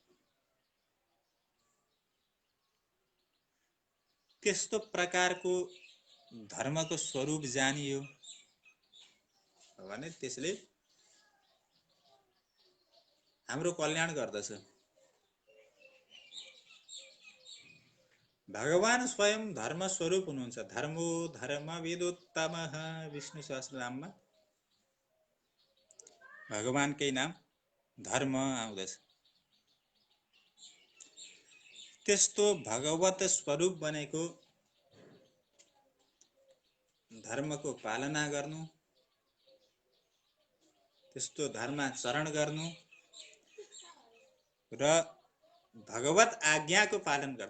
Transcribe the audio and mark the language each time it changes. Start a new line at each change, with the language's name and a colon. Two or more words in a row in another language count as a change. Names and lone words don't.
Nepali: त्यस्तो प्रकारको धर्मको स्वरूप जानियो भने त्यसले हाम्रो कल्याण गर्दछ। भगवान स्वयं धर्म स्वरूप हुनुहुन्छ।
Sanskrit: धर्मो धर्मविदुत्तमः,
Nepali: विष्णु सहस्रनाममा भगवानकै नाम धर्म आउँदछ। त्यस्तो भगवत स्वरूप बनेको धर्मको पालना गर्नु, त्यस्तो धर्माचरण गर्नु र भगवत आज्ञाको पालन गर्नु।